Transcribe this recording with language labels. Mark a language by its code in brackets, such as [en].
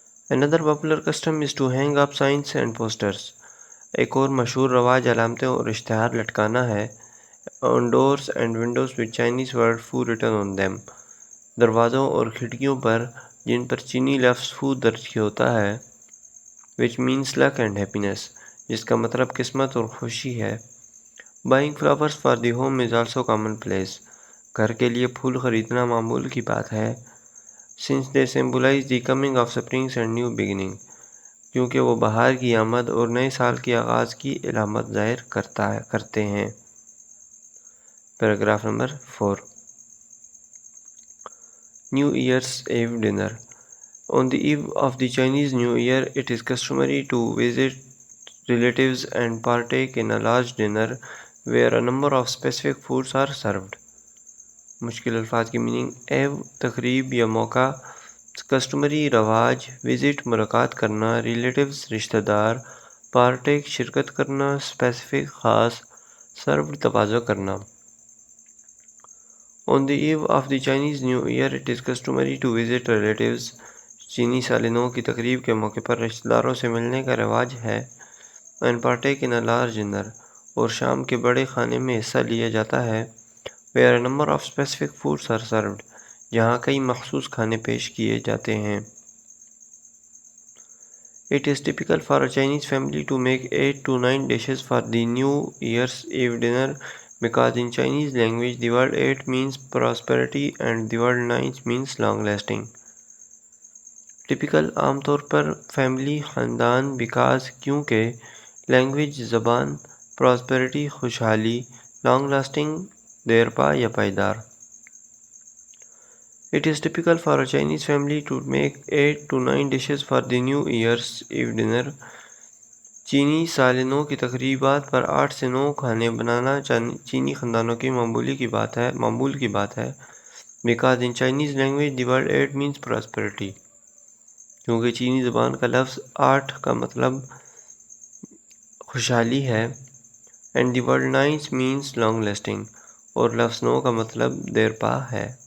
[en] Another popular custom is to hang up signs and posters. [ur] ایک اور مشہور رواج علامتیں اور اشتہار لٹکانا ہے. [en] On doors and windows with Chinese word Fu written on them. [ur] دروازوں اور کھڑکیوں پر جن پر چینی لفظ فو درج ہوتا ہے. [en] which means luck and happiness. [ur] جس کا مطلب قسمت اور خوشی ہے. [en] Buying flowers for the home is also commonplace. [ur] گھر کے لیے پھول خریدنا معمول کی بات ہے. [en] Since they symbolize the coming of springs and new beginning. [ur] کیونکہ وہ بہار کی آمد اور نئے سال کے آغاز کی علامت ظاہر کرتے ہیں. Paragraph number 4. [en] New Year's Eve dinner. On the eve of the Chinese New Year, it is customary to visit relatives and partake in a large dinner where a number of specific foods are served. [ur] مشکل الفاظ کی meaning. ایو تقریب یا موقع، customary رواج، visit ملاقات کرنا، ریلیٹیوز رشتہ دار، پارٹیک شرکت کرنا، اسپیسیفک خاص، سروڈ تواضع کرنا. [en] On the eve of the Chinese New Year, it is customary to visit relatives. [ur] چینی سال نو کی تقریب کے موقع پر رشتہ داروں سے ملنے کا رواج ہے. [en] And partake in a large dinner. [ur] اور شام کے بڑے کھانے میں حصہ لیا جاتا ہے. [en] Where a number of specific foods are served. [ur] جہاں کئی مخصوص کھانے پیش کیے جاتے ہیں. [en] It is typical for a Chinese family to make 8 to 9 dishes for the New Year's Eve dinner because in Chinese language the word 8 means prosperity and the word 9 means long lasting. [ur] Typical عام طور پر family خاندان because کیونکہ language زبان prosperity خوشحالی long lasting دیر پا یا پائیدار. [en] It is typical for a Chinese family to make 8 to 9 dishes for the New Year's Eve dinner. [ur] چینی سال نو کی تقریبات پر 8 سے 9 کھانے بنانا چینی خاندانوں کی معمول کی بات ہے. [en] Because in Chinese language the word 8 means prosperity. [ur] کیونکہ چینی زبان کا لفظ 8 کا مطلب خوشحالی ہے [en] and the word 9 means long lasting [ur] اور لفظ 9 کا مطلب دیر پا ہے.